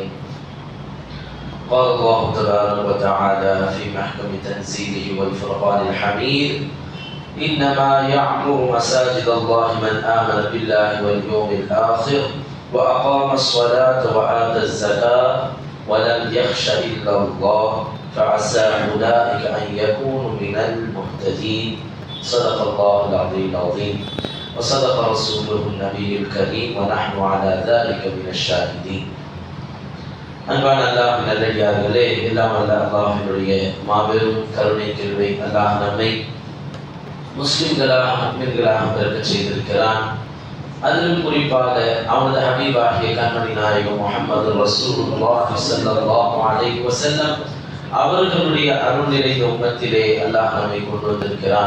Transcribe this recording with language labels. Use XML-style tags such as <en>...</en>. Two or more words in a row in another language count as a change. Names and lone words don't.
<ar>قال الله تبارك وتعالى في محكم تنزيله والفرقان الحميد: إنما يعمر مساجد الله من آمن بالله واليوم الآخر وأقام الصلاة وآتى الزكاة ولم يخش إلا الله فعسى أولئك أن يكونوا من المهتدين. صدق الله العلي العظيم وصدق رسوله النبي الكريم ونحن على ذلك من الشاهدين.</ar> <ta>அன்பான அல்லாஹ் நல்லடியார்களே, எல்லாம் அல்ல அல்லாஹ்வினுடைய மாபெரும் கருணை கிருபை அல்லாஹ் நம்மை முஸ்லிம்களாக முஃமின்களாக பிறக்கச் செய்திருக்கிறான். அதிலும் குறிப்பாக அவனது ஹபீபாகிய கண்மணி நாயகம் முஹம்மது</ta> <ar>رسول الله صلى الله عليه وسلم</ar> <ta>அவர்களுடைய அருள் நிறைந்த உம்மத்திலே அல்லாஹ் நம்மை கொண்டு வந்திருக்கிறான்.</ta>